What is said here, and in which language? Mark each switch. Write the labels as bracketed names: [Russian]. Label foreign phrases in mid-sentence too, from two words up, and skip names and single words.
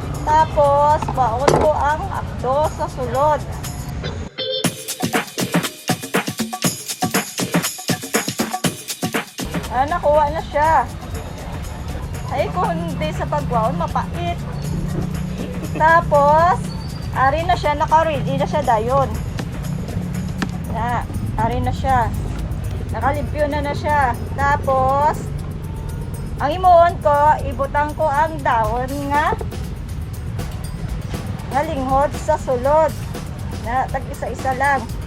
[Hiligaynon] Tapos, baon ko ang abdo sa sulod. Nakuha na siya. Ay, kung hindi sa pagbaon, mapait. Tapos, ari na siya, naka-ready na siya dayon. Ari na siya. Nakalimpyo na siya. Tapos, ang imuon ko, ibutang ko ang dahon nga linghod sa sulod. Tag isa-isa lang.